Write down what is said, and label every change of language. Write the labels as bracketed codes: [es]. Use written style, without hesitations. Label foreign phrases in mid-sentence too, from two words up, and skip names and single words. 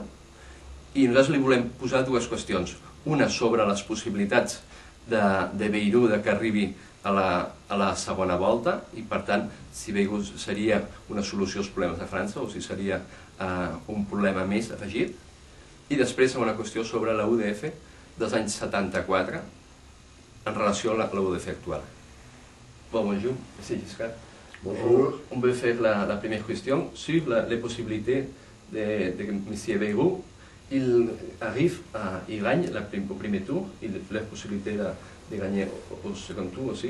[ca] I nosaltres li volem posar dues qüestions. Una sobre les possibilitats de Bayrou que arribi a la segona volta i, per tant, si Bayrou seria una solució als problemes de França o si seria un problema més afegit. I després una qüestió sobre la UDF dels anys 74 en relació a la UDF actual. [fr] Bonjour, monsieur Giscard. Bonjour. On veut faire la première question sur les possibilités de M. Bayrou. Il arrive, il gagne au premier tour, il a la possibilité de gagner au second tour aussi.